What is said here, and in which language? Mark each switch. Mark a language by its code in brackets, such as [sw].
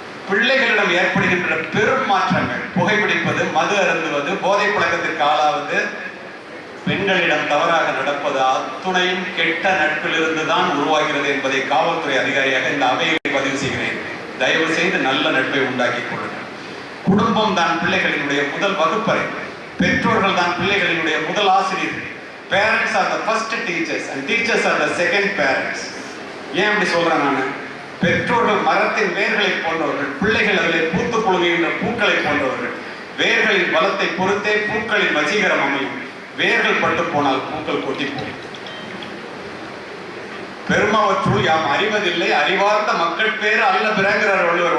[ta] பிள்ளைகளிடம் ஏற்படுகின்ற பெரும் மாற்றங்கள், புகைப்பிடிப்பது, மது அருந்துவது, போதை பழக்கத்திற்கு ஆளாவது, பெண்களிடம் தவறாக நடப்பது அத்துணையும் கெட்ட நட்பிலிருந்து தான் உருவாகிறது என்பதை காவல்துறை அதிகாரியாக இந்த அவையை பதிவு செய்கிறேன். தயவு செய்து நல்ல நட்பை உண்டாக்கி கொள்ளுங்கள். குடும்பம் தான் பிள்ளைகளினுடைய முதல் வகுப்பறை, பெற்றோர்கள் தான் பிள்ளைகளினுடைய முதல் ஆசிரியர்கள். [en] Parents are the first teachers and teachers are the second parents. [ta] ஏன் அப்படி சொல்றேன் நான்? பெற்றோர்கள் மரத்தின் வேர்களை போன்றவர்கள், பிள்ளைகள் அதில் பூத்து குலுங்குகின்ற பூக்களை போன்றவர்கள். வேர்களின் பலத்தை பொறுத்தே பூக்களின் வசீகரம் அமையும். வேர்கள் பட்டு போனால் பூக்கள் கொட்டி போகும். பெருமாவற்றுள் யாம் அறிவதில்லை, அறிவார்ந்த மக்கள் பேர் அல்ல பிறங்கிறார் வள்ளுவர்.